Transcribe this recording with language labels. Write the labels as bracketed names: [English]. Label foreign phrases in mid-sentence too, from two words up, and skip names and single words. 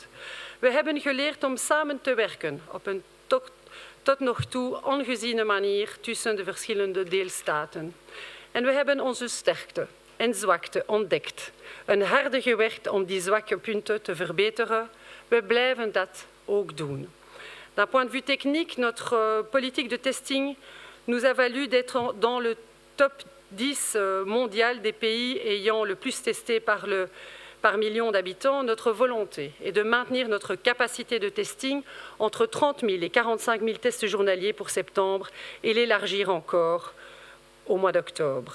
[Dutch] We hebben geleerd om samen te werken op een tot nog toe ongeziene manier tussen de verschillende deelstaten. En we hebben onze sterkte en zwakte ontdekt. Een harde gewerkt om die zwakke punten te verbeteren. We blijven dat ook doen. [French] D'un point de vue technique, notre politique de testing nous a valu d'être dans le top 10 mondial des pays ayant le plus testé par million d'habitants. Notre volonté est de maintenir notre capacité de testing entre 30 000 et 45 000 tests journaliers pour septembre et l'élargir encore au mois d'octobre.